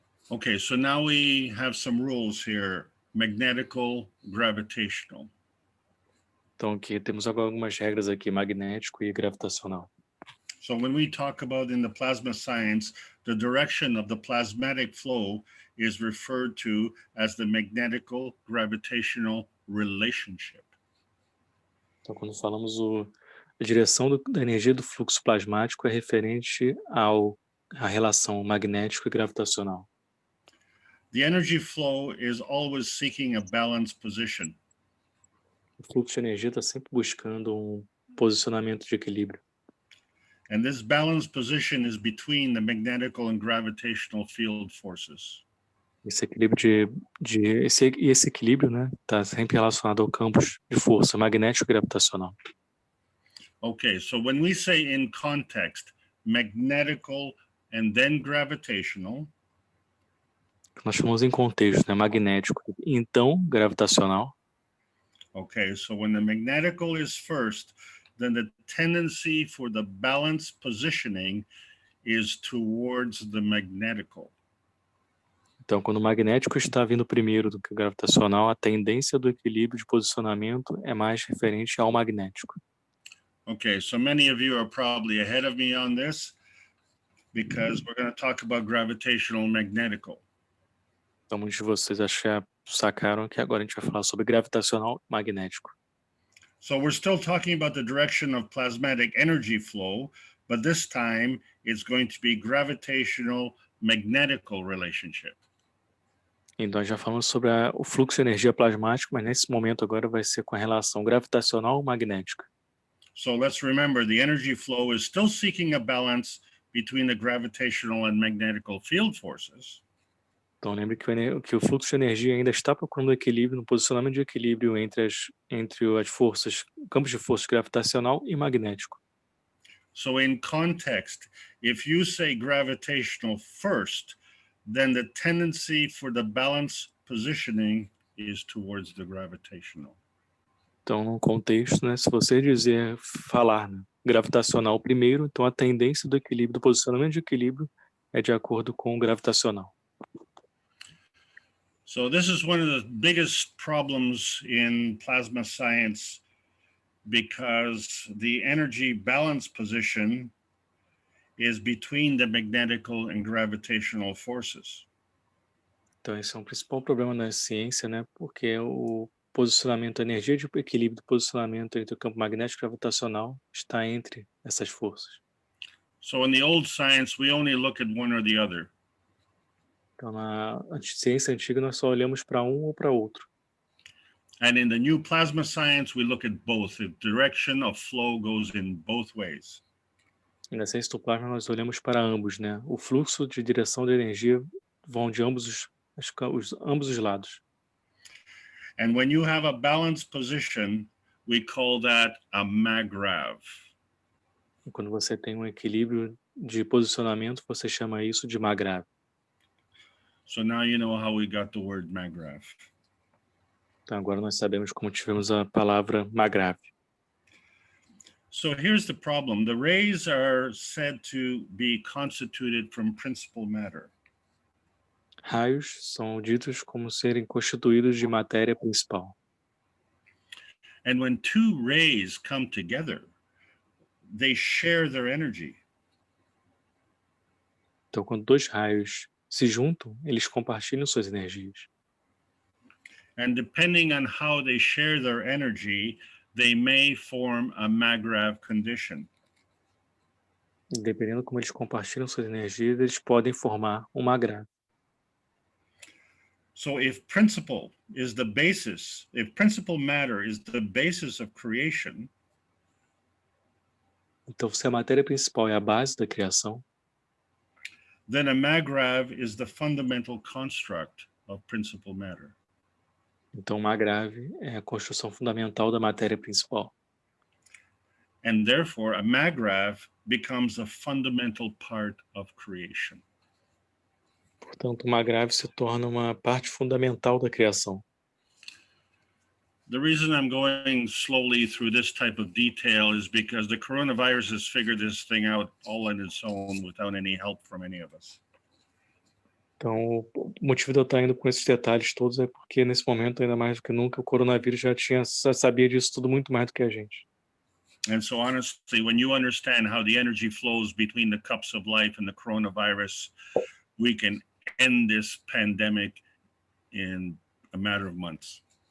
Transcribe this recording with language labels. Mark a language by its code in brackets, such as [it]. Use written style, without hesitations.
[en] Okay, so now we have some rules here, magnetical, gravitational. [pt] Então, aqui temos algumas regras aqui, magnético e gravitacional. [en] So when we talk about in the plasma science, the direction of the plasmatic flow is referred to as the magnetical gravitational relationship. [pt] Então, quando falamos a direção da energia do fluxo plasmático é referente à relação magnético e gravitacional. [en] The energy flow is always seeking a balanced position. [pt] O fluxo de energia está sempre buscando um posicionamento de equilíbrio. [en] And this balanced position is between the magnetical and gravitational field forces. [pt] Esse equilíbrio esse equilíbrio, né, está sempre relacionado ao campo de força magnético e gravitacional. [en] Okay, so when we say in context, magnetical and then gravitational, [pt] nós chamamos em contexto, né, magnético e então gravitacional. [en] Okay, so when the magnetical is first, then the tendency for the balanced positioning is towards the magnetical. [pt] Então, quando o magnético está vindo primeiro do que o gravitacional, a tendência do equilíbrio de posicionamento é mais referente ao magnético. [en] Okay, so many of you are probably ahead of me on this because we're going to talk about gravitational and magnetical. [pt] Então, muitos de vocês sacaram que agora a gente vai falar sobre gravitacional e magnético. [en] So we're still talking about the direction of plasmatic energy flow, but this time it's going to be gravitational magnetical relationship. [pt] Então, já falamos sobre o fluxo de energia plasmático, mas nesse momento agora vai ser com a relação gravitacional magnética. [en] So let's remember the energy flow is still seeking a balance between the gravitational and magnetical field forces. [pt] Então, lembre que o fluxo de energia ainda está procurando equilíbrio, no posicionamento de equilíbrio entre as forças, campos de força gravitacional e magnético. [en] So in context, if you say gravitational first, then the tendency for the balance positioning is towards the gravitational. [pt] Então, no contexto, né, se você falar, né, gravitacional primeiro, então a tendência do equilíbrio, do posicionamento de equilíbrio é de acordo com o gravitacional. [en] So this is one of the biggest problems in plasma science because the energy balance position is between the magnetical and gravitational forces. [pt] Então esse é um principal problema na ciência, né? Porque o posicionamento, a energia de equilíbrio do posicionamento entre o campo magnético e gravitacional está entre essas forças. [en] So in the old science, we only look at one or the other. [pt] Então na ciência antiga nós só olhamos para um ou para outro. [en] And in the new plasma science, we look at both. The direction of flow goes in both ways. [pt] E na ciência do plasma nós olhamos para ambos, né? O fluxo de direção de energia vão de ambos os lados. [en] And when you have a balanced position, we call that a maggrav. [pt] E quando você tem um equilíbrio de posicionamento, você chama isso de maggrav. [en] So now you know how we got the word maggrav. [pt] Então agora nós sabemos como tivemos a palavra maggrav. [en] So here's the problem. The rays are said to be constituted from principal matter. [pt] Raios são ditos como serem constituídos de matéria principal. [en] And when two rays come together, they share their energy. [pt] Então quando dois raios se juntam, eles compartilham suas energias. [en] And depending on how they share their energy, they may form a maggrav condition. [pt] Dependendo como eles compartilham suas energias, eles podem formar um maggrav. [en] So if principle is the basis, if principle matter is the basis of creation, [pt] então se a matéria principal é a base da criação, [en] then a magrav is the fundamental construct of principle matter. [pt] então uma grave é a construção fundamental da matéria principal. [en] And therefore, a magrav becomes a fundamental part of creation. [pt] Portanto, uma grave se torna uma parte fundamental da criação. [en] The reason I'm going slowly through this type of detail is because the coronavirus has figured this thing out all on its own without any help from any of us. [pt] Então, o motivo de eu estar indo com esses detalhes todos é porque, nesse momento, ainda mais do que nunca, o coronavírus já sabia disso tudo muito mais do que a gente. [en] And so honestly, when you understand how the energy flows between the cups of life and the coronavirus, we can end this pandemic in a matter of months.